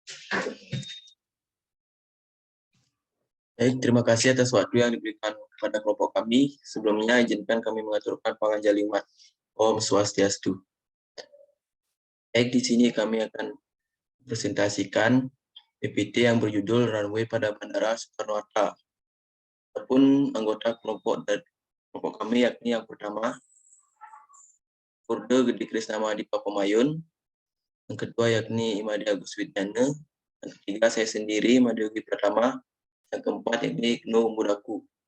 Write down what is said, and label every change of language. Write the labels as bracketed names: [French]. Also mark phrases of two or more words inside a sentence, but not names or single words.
[Indonesian] Baik, terima kasih atas waktu yang diberikan kepada kelompok kami. Sebelumnya, izinkan kami mengaturkan pangajalimat. Om Swastiastu. Baik, di sini kami akan presentasikan PPT yang berjudul Runway pada Bandara Soekarno-Hatta. Adapun anggota kelompok kami yakni yang pertama, Purde Gede Krisna Mahadipa Pemayun, yang kedua yakni Imadi Agus Widyana, yang ketiga saya sendiri Madyogi Pratama, yang keempat yakni Gnu Mudaku.